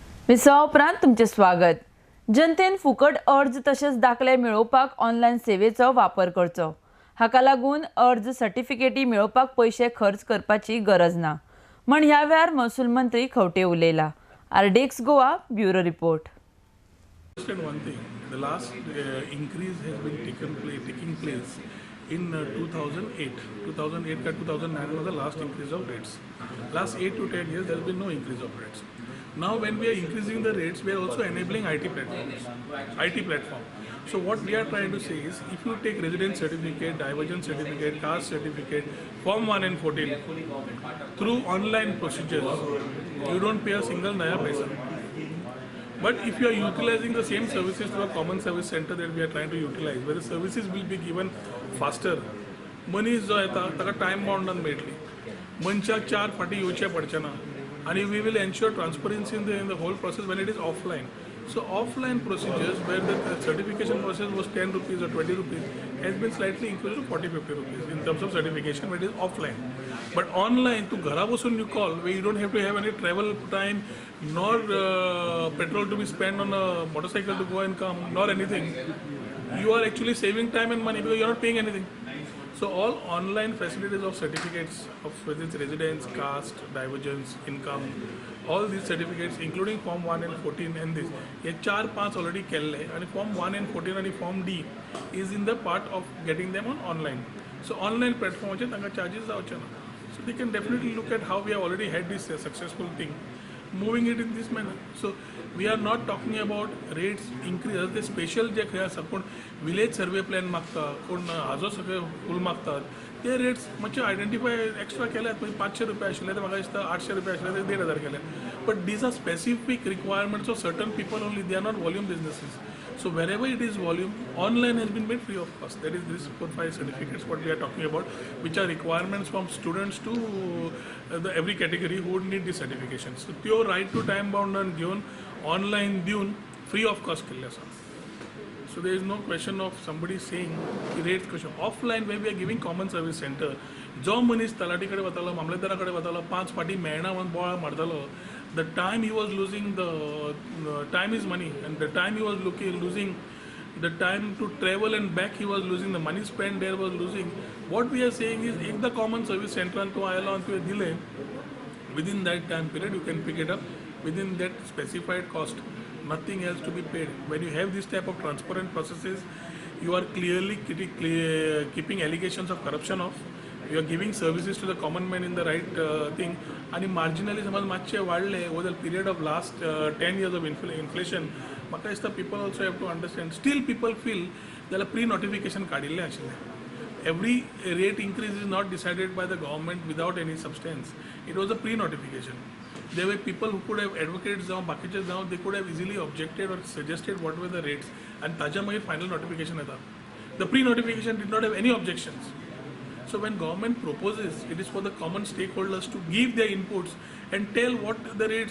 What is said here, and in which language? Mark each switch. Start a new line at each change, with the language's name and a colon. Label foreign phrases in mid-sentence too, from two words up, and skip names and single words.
Konkani: विसा उपरांत तुमचे स्वागत। जनतेन फुकट अर्ज तशेंच दाखले मेळोवपाक ऑनलायन सेवेचो वापर करचो। हाका लागून अर्ज सर्टिफिकेटी मेळोवपाक पैसे खर्च करपाची गरज ना म्हण ह्या वेळार महसूल मंत्री खंवटे उलयला। आरडेक्स गोवा ब्युरो रिपोर्ट।
English: One thing, the last increase has been taking place in 2008. 2008 to 2009 was the last increase of rates. Last 8 to 10 years, there has been no increase of rates. Now, when we are increasing the rates, we are also enabling IT platform. So, what we are trying to say is, if you take residence certificate, divergence certificate, caste certificate, Form 1 and 14, through online procedures, you don't pay a single naya paisa. But if you are utilizing the same services through a common service center that we are trying to utilize, where the services will be given faster, money
Konkani: जो येता ताका टायम बाउंडान मेळटली, मनशाक 4 फाटी येवचें पडचें ना,
English: आणि we will ensure transparency in the whole process when it is offline. So offline procedures where the certification process was 10 rupees or 20 rupees has been slightly increased to 40-50 rupees in terms of certification when it is offline. But online, to
Konkani: घरा बसून
English: you call, where you don't have to have any travel time, nor petrol to be spent on a motorcycle to go and come, nor anything. You are actually saving time and money because you are not paying anything. So all online facilities of certificates of whether it's residence, caste, divergence, income, all these certificates including Form 1 and 14 and this, ये 4-5 already केल्ले and Form 1 and 14 and Form D is in the part of getting them on online. So online platform
Konkani: चे तांका charges जावचे ना.
English: So they can definitely look at how we have already had this successful thing, moving it in this manner. So we are not talking about rates increase.
Konkani: The special जे खंय आसा कोण
English: village survey plan
Konkani: मागता, कोण हाजो सगळे फूल मागतात, ते रेट्स मातशे
English: identify extra
Konkani: केल्यात. म्हणजे 500 रुपये आशिल्ले ते म्हाका दिसता 800 रुपये आशिल्ले ते 1500 केले.
English: but these are specific requirements of certain people only. they are not volume businesses. So wherever it is volume, online has been made free of cost. That is this 4-5 certificates what we are talking about, which are requirements from students to the every category who would need this certification. So pure right to time bound and given online given free of cost केल्ले आसा. So there is no question of somebody saying rate question. Offline where we are giving common service center,
Konkani: जो मनीस तलाटी कडेन वतालो, मामलेदारा कडेन वतालो, 5 फाटी मेळना म्हणून बोवाळ मारतालो,
English: the time he was losing, the time is money, and the time he was losing, the time to travel and back he was losing, the money spent there was losing. What we are saying is, if the common service center to आयलो and to delay, within that time period you can pick it up within that specified cost, nothing else to be paid. When you have this type of transparent processes, you are clearly keeping allegations of corruption off. You are giving services to the common man in the right thing. And marginally
Konkani: समज मातशे वाढले
English: over the period of last 10 years of inflation,
Konkani: म्हाका दिसता
English: people also have to understand. Still people feel जाल्यार pre-notification
Konkani: काडिल्लें आशिल्लें.
English: Every rate increase is not decided by the government without any substance. It was a pre-notification. There were people who could have advocates
Konkani: जावं बाकीचे जावं,
English: they could have easily objected or suggested what were the rates, and
Konkani: ताज्या मागीर
English: final notification येता. The pre-notification did not have any objections. So when government proposes, it is for the common stakeholders to give their inputs and tell what the rates.